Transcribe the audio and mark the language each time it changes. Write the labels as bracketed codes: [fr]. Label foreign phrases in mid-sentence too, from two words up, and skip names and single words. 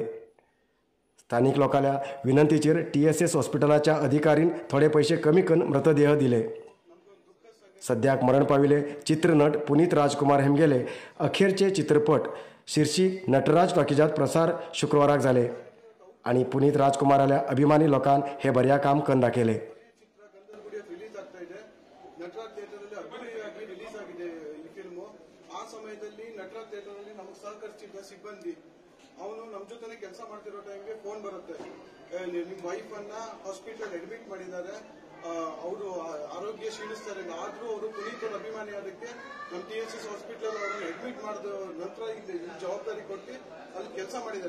[kok] स्थानिक लोकांच्या विनंतीचेर TSS हॉस्पिटलाच्या अधिकारीन थोडे पैसे कमी करून मृतदेह दिले। सद्याक मरण पाविले चित्रनट पुनीत राजकुमार हेमगेले अखेरचे चित्रपट शिर्शी नटराज टॉकीजात प्रसार शुक्रवाराक जाले आणि पुनीत राजकुमाराल्या अभिमानी लोकांन हे बऱ्या काम करून दाखयले। [kn] ಅವನು ನಮ್ಮ ಜೊತೆನೆ ಕೆಲಸ ಮಾಡ್ತಿರೋ ಟೈಮ್ಗೆ ಫೋನ್ ಬರುತ್ತೆ, ನಿಮ್ಮ ವೈಫ್ ಅನ್ನ [en] hospital admit [kn] ಮಾಡಿದ್ದಾರೆ, ಅವರು ಆರೋಗ್ಯ ಕ್ಷೀಣಿಸ್ತಾರೆ, ಆದ್ರೂ ಅವರು ಪುನೀತ್ ಅವ್ರ ಅಭಿಮಾನಿ ಅದಕ್ಕೆ ನಮ್ಮ TSS ಹಾಸ್ಪಿಟಲ್ ಅವರನ್ನು ಅಡ್ಮಿಟ್ ಮಾಡಿದ ನಂತರ ಇಲ್ಲಿ ಜವಾಬ್ದಾರಿ ಕೊಟ್ಟು ಅಲ್ಲಿ ಕೆಲಸ ಮಾಡಿದ್ದಾರೆ।